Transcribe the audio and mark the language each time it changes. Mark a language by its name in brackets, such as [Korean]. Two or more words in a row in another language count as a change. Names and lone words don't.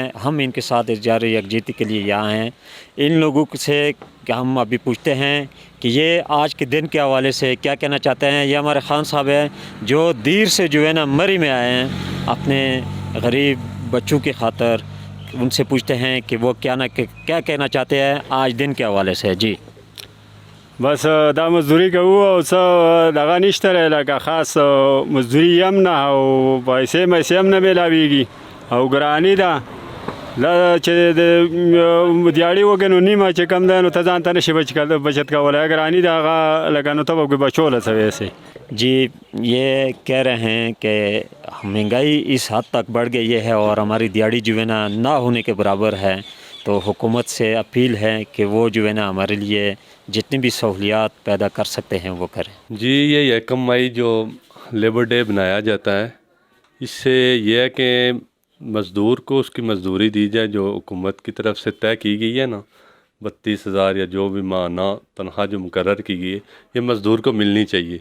[Urdu] ہم ان کے ساتھ اظہار یکجہتی کے لیے یہاں ہیں۔ ان لوگوں سے ہم ابھی پوچھتے ہیں کہ یہ آج کے دن کے حوالے سے کیا کہنا چاہتے ہیں۔ یہ ہمارے خان صاحب ہیں جو دیر سے جو ہے نا مری میں آئے ہیں اپنے غریب بچوں کی خاطر۔ ان سے پوچھتے ہیں کہ وہ کیا کہنا چاہتے ہیں آج دن کے حوالے سے۔ جی [Pashto] بس دا مزدوری کوو او څه دغه نشته لکه خاص مزدوری هم نه او پیسې هم نه میلاویږي او ګراني ده دا چې د دیاړي وګنو نیمه چې کم ده نو ته ځان ته نشي بچت کولی، ګراني ده هغه لکه نو ته به بچوله څه ویسې۔ [Urdu] جی، یہ کہہ رہے ہیں کہ مہنگائی اس حد تک بڑھ گئی ہے اور ہماری دیہڑی جو ہے نا نہ ہونے کے برابر ہے، تو حکومت سے اپیل ہے کہ وہ جو ہے نا ہمارے لیے جتنی بھی سہولیات پیدا کر سکتے ہیں وہ کریں۔ جی، یہ 1 مئی جو لیبر ڈے بنایا جاتا ہے، اس سے یہ ہے کہ مزدور کو اس کی مزدوری دی جائے جو حکومت کی طرف سے طے کی گئی ہے نا، 32,000 یا جو بھی ماہانہ تنخواہ جو مقرر کی گئی ہے، یہ مزدور کو ملنی چاہیے۔